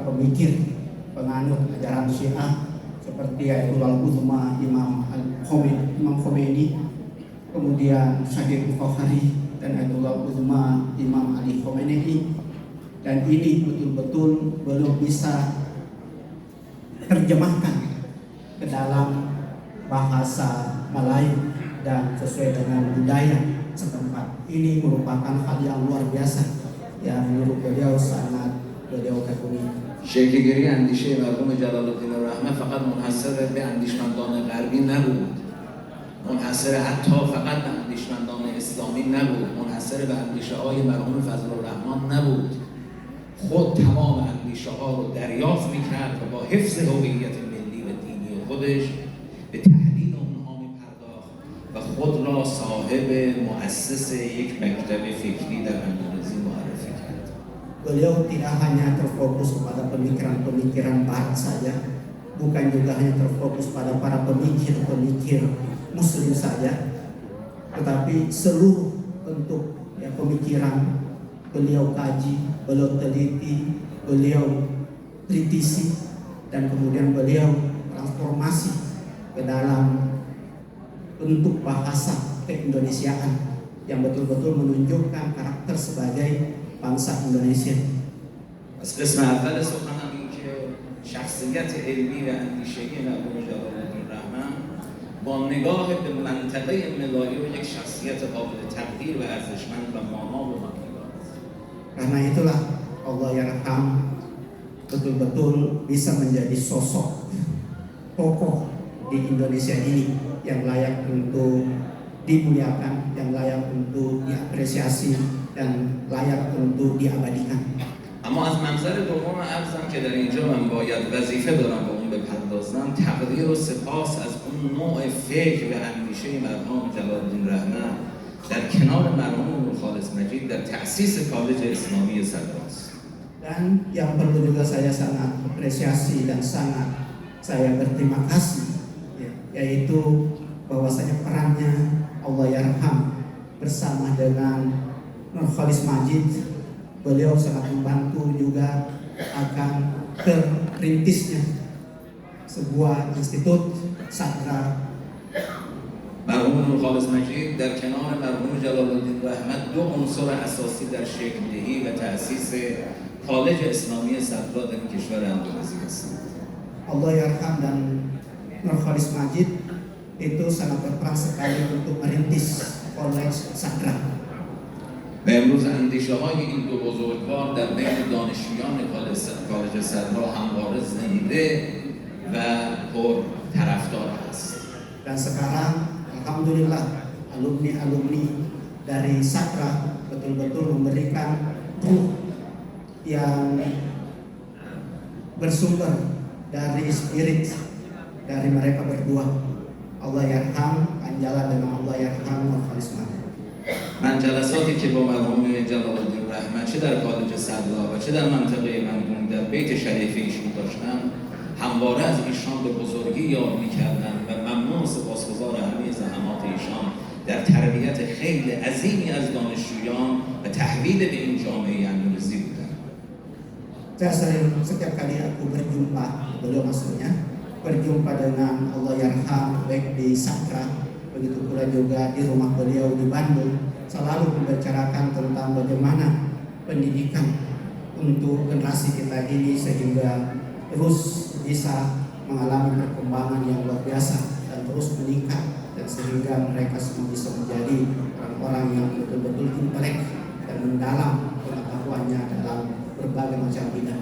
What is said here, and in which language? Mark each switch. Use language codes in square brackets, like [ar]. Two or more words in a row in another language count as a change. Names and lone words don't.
[id] pemikir penganut ajaran Syiah seperti Ayatullah Uzma Imam Khomeini, kemudian Syahid Bukhari dan Ayatullah Uzma Imam Ali Khomeini, dan ini betul-betul belum bisa terjemahkan ke dalam bahasa Melayu dan sesuai dengan budaya setempat. Ini merupakan hal yang luar biasa yang menurut beliau sangat beliau kagumi. [fa] شکلگیری اندیشه مرحوم جلال الدین الرحمن فقط منحصر به اندیشمندان غربی نبود، منحصر حتی فقط به اندیشمندان اسلامی نبود، منحصر به اندیشه های مرحوم فضل الرحمن نبود. خود تمام اندیشه ها رو دریافت میکرد و با حفظ هویت ملی و دینی خودش به تحلیل اونها میپرداخت و خود را صاحب مؤسس یک مکتب فکری در اندونزی معرفی کرد. [id] Beliau tidak hanya terfokus kepada pemikiran-pemikiran barat saja, bukan juga hanya terfokus pada para pemikir-pemikir muslim saja, tetapi seluruh bentuk pemikiran beliau kaji, beliau teliti, beliau kritisi, dan kemudian beliau transformasi ke dalam bentuk bahasa keindonesiaan yang betul-betul menunjukkan karakter sebagai bangsa Indonesia. [fa] از قسم اول سخنم این که شخصیت علمی و اندیشه‌ای مرحوم جلال الدین الرحمن با نگاه به منطقه ملایی و یک شخصیت قابل تقدیر و ارزشمند و مانا و مقبول است. [id] Karena itulah [ar] الله يرحم [id] betul-betul bisa menjadi sosok tokoh di Indonesia ini yang layak untuk dimuliakan, yang layak untuk diapresiasi, dan layak untuk diabadikan. [fa] اما از منظر دوم عرضم که در اینجا من باید وظیفه دارم به اون بپردازم، تقدیر و سپاس از اون نوع فکر و اندیشه مرحوم جلال الدین الرحمن در کنار مرحوم خالص مجید در تأسیس کالج اسلامی صدراست. [id] Dan yang perlu juga saya sangat apresiasi dan sangat saya berterima kasih, yaitu bahwasanya perannya [ar] الله يرحم [id] bersama dengan Nur Khalis Majid, beliau sangat membantu juga akan terperintisnya sebuah institut sadra. [fa] مرحوم نور خالص مجید در کنار مرحوم جلال الدین الرحمن دو عنصر اساسی در شکل دهی و تأسیس کالج اسلامی صدرا در کشور اندونزی هستند. [ar] الله يرحم [id] dan Nur Khalis Majid itu sangat berperan sekali untuk merintis kolej sadra. [fa] و امروز اندیشه های این دو بزرگوار در بین دانشجویان کالج صدرا همواره زنده و پر طرفدار است. [id] Dan sekarang alhamdulillah alumni-alumni dari Sadra betul-betul memberikan ruh yang bersumber dari spirit dari mereka berdua, [ar] الله يرحم [id] Anjala dengan [ar] الله يرحم [id] Nur Khalis Majid. [fa] من جلساتی که با مرحوم جلال الدین الرحمن چه در کالج صدرا و چه در منطقه منگون در بیت شریف ایشون داشتم، همواره از ایشان به بزرگی یاد می‌کردم و ممنون و سپاسگزار همه زحمات ایشان در تربیت خیلی عظیمی از دانشجویان و تحویل به این جامعه اندونزی بودند. [id] Saya sering setiap kali aku berjumpa, beliau maksudnya berjumpa dengan [ar] الله يرحم [id] baik di Sadra, begitu pula juga di rumah beliau di Bandung, selalu membicarakan tentang bagaimana pendidikan untuk generasi kita ini sehingga terus bisa mengalami perkembangan yang luar biasa dan terus meningkat, dan sehingga mereka semua bisa menjadi orang-orang yang betul-betul intelek dan mendalam pengetahuannya dalam berbagai macam bidang.